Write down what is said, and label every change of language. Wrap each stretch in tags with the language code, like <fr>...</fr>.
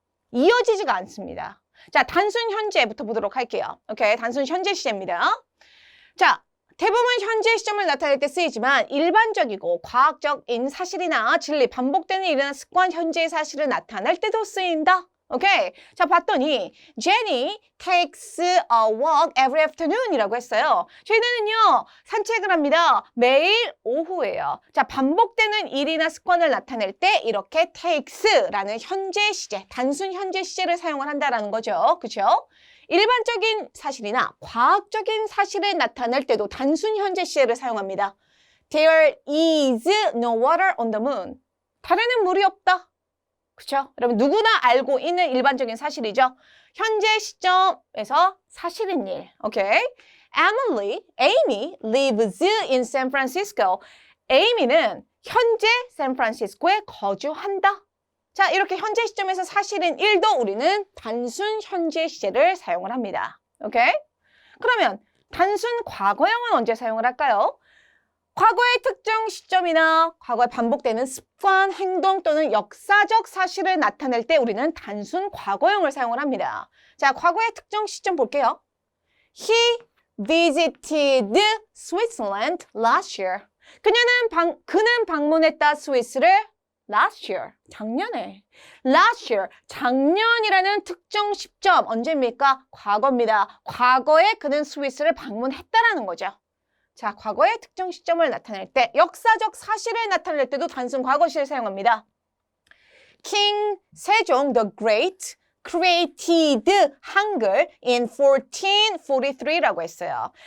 <ko>이어지지가 않습니다. 자, 단순 현재부터 보도록 할게요. 오케이, 단순 현재 시제입니다. 자, 대부분 현재 시점을 나타낼 때 쓰이지만 일반적이고 과학적인 사실이나 진리, 반복되는 일이나 습관, 현재의 사실을 나타낼 때도 쓰인다. 오케이. 자, 봤더니</ko> <en>Jenny takes a walk every afternoon</en> <ko>이라고 했어요. 제니는요, 산책을 합니다. 매일 오후에요. 자, 반복되는 일이나 습관을 나타낼 때 이렇게 takes라는 현재 시제, 단순 현재 시제를 사용을 한다라는 거죠. 그렇죠? 일반적인 사실이나 과학적인 사실을 나타낼 때도 단순 현재 시제를 사용합니다.</ko> <en>There is no water on the moon.</en> <ko>달에는 물이 없다. 그렇죠? 여러분 누구나 알고 있는 일반적인 사실이죠. 현재 시점에서 사실인 일. 오케이?</ko> <en>Amy lives in San Francisco.</en> <ko>Amy는 현재 샌프란시스코에 거주한다. 자, 이렇게 현재 시점에서 사실은 1도 우리는 단순 현재 시제를 사용을 합니다. 오케이? 그러면 단순 과거형은 언제 사용을 할까요? 과거의 특정 시점이나 과거에 반복되는 습관, 행동 또는 역사적 사실을 나타낼 때 우리는 단순 과거형을 사용을 합니다. 자, 과거의 특정 시점 볼게요.</ko> <en>He visited Switzerland last year.</en> <ko>그는 방문했다 스위스를</ko> <en>last year,</en> <ko>작년에.</ko> <en>last year,</en> <ko>작년이라는 특정 시점, 언제입니까? 과거입니다. 과거에 그는 스위스를 방문했다라는 거죠. 자, 과거의 특정 시점을 나타낼 때, 역사적 사실을 나타낼 때도 단순 과거시를 사용합니다.</ko> <en>King 세종 the Great created 한글 in 1443라고</en> <ko>했어요.</ko>